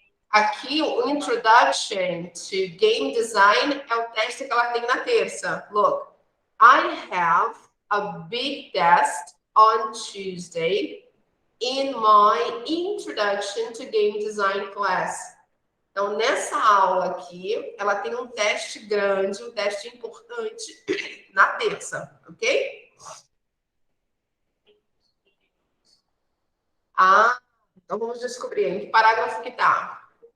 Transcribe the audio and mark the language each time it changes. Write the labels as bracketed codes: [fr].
[pt] Aqui, o Introduction to Game Design é o teste que ela tem na terça. [en] Look, I have a big test on Tuesday in my Introduction to Game Design class. [pt] Então, nessa aula aqui, ela tem um teste grande, um teste importante na terça, ok? Ah, então vamos descobrir em que parágrafo que tá.